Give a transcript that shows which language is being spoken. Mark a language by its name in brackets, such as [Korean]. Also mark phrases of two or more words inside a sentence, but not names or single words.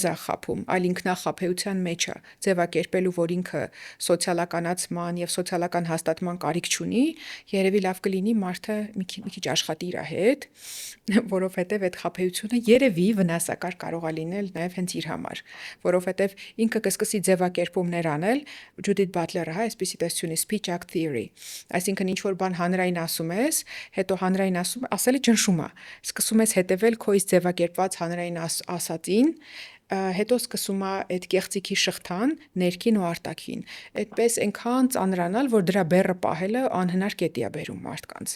[Armenian] է խափում, այլ ինքնախապեյության մեջ է, ձևակերպելու, որ ինքը սոցիալականացման եւ սոցիալական հաստատման կարիք չունի, երևի լավ կլինի մարդը մի քիչ աշխատի իր հետ, որովհետեւ այդ խապեյությունը երևի վնասակար կարող է լինել նաեւ հենց իր համար, որովհետեւ ինքը կսկսի ձևակերպումներ անել, Ջուդիթ Բատլերը, հա, այսպեսի տեսությունի [English] speech act theory, [Armenian] այսինքն ինչ որ բան հանրային ասում ես, հետո հանրային ասելը ճնշում է, սկսում ես հետևել քո իսկ ձևակերպված հանրային ասածին, հետո սկսում է այդ կեղծիքի շղթան ներքին ու արտաքին։ Այդպես այնքան ծանրանալ, որ դրա բեռը պահելը անհնար կետի է բերում մարդկանց։